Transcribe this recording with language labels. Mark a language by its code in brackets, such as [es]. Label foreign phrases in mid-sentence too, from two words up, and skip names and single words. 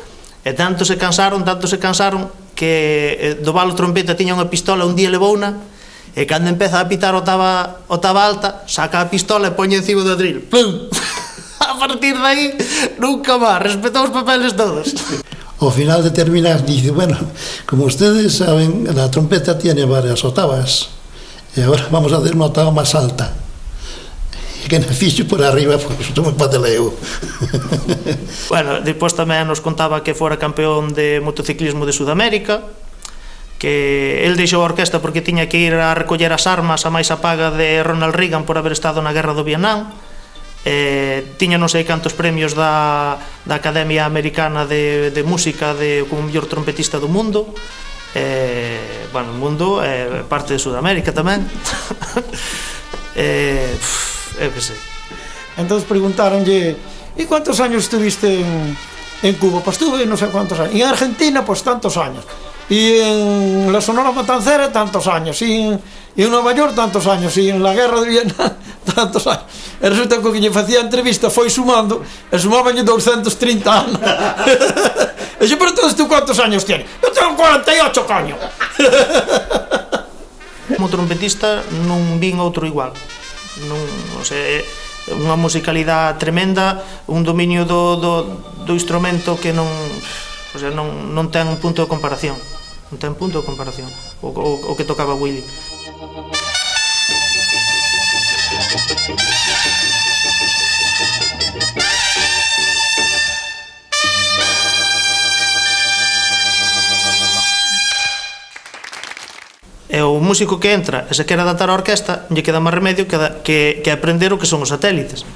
[gl] E tanto se cansaron que do balo trompeta tiña unha pistola, un día levouna, e cando empeza a pitar octava alta, saca a pistola e poñe encima do atril. Pum! A partir de aí, nunca máis, respetou os papeles todos. Ao final de terminar, [es] dice: bueno, como ustedes saben, la trompeta tiene varias octavas, y ahora vamos a hacer una octava más alta. Y que me fixo por arriba, pues me pateleo. [gl] Bueno, despois tamén nos contaba que fora campeón de motociclismo de Sudamérica, que el deixou a orquesta porque tiña que ir a recoller as armas a máis a paga de Ronald Reagan por haber estado na guerra do Vietnam. Tiña non sei cantos premios da Academia Americana de Música como mellor trompetista do mundo. Bueno, o mundo é parte de Sudamérica tamén. Eu que sei. Entón preguntaronlle: [es] e cuántos años estuviste en Cuba? [gl] Pois estuve non sei [es] cuántos años. [gl] E en Argentina, pois [es] tantos años. Y en la Sonora Matancera tantos años, y en Nueva York tantos años, y en la guerra de Vietnam tantos años. [gl] E resulta que o que lle facía a entrevista foi sumando, e sumabanlle 230 anos. E dixo: [es] pero entonces tú cuántos años tienes? Eu tengo 48, coño. [gl] Como trompetista non vin outro igual. Non sei, unha musicalidade tremenda, un dominio do instrumento que non, o sea, non ten punto de comparación. Non ten punto de comparación o que tocaba Willy. E o músico que entra e se quere adaptar á orquesta lle queda máis remedio que aprender o que son os satélites.